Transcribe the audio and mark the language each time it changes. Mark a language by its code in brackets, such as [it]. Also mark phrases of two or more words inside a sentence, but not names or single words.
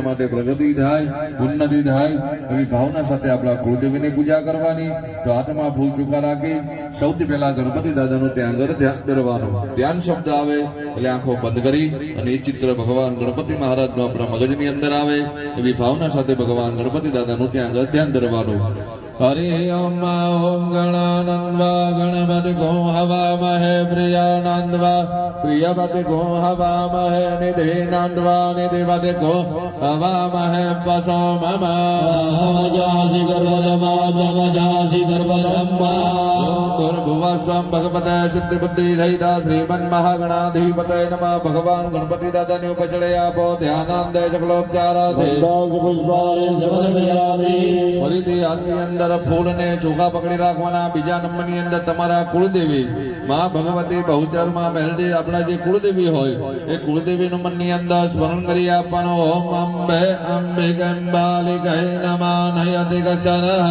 [gu] માટે પ્રગતિ થાય ઉન્નતિ થાય એવી ભાવના સાથે આપણા કુળદેવીની પૂજા કરવાની તો હાથમાં ફૂલ ચોખા રાખી સૌથી પહેલા ગણપતિ દાદાનું ત્યાં આગળ ધ્યાન ધરવાનું ધ્યાન શબ્દ આવે એટલે આંખો બંધ કરી અને એ ચિત્ર ભગવાન ગણપતિ મહારાજનું આપણા મગજની અંદર આવે એવી ભાવના સાથે ભગવાન ગણપતિ દાદાનું ત્યાં આગળ ધ્યાન ધરવાનું [sa] हरि ओम ओम गणानन्वा गणपति गो हवामहे प्रियानन्वा प्रियपति गो हवामहे निधिनन्वा निधिपति गो हवामहे वसो मम अहमजासि गर्भधमा ब्रह्मजासि गर्भधम्मा भुवः स्वं भगवते सिद्धिबुद्धि सहिता श्रीमन्महागणाधिपतये नमः [gu] ભગવાન ગણપતિ દાદાને ઉપચલે આપો [sa] ध्यानांदे सकलोपचाराधे पुष्पाणि समर्पयामि [gu] ફરીથી હાથની અંદર ફૂલને ચોખા પકડી રાખવાના બીજા નંબરની અંદર તમારા કુળદેવી માં ભગવતી બહુચરમાં મેલડી આપણા જે કુળદેવી હોય એ કુળદેવી નંબરની અંદર સ્મરણ કરી આપવાનો [sa] ઓમ અંબે અંબિકાંબાલિકાય નમઃ નયતિ કશ્ચન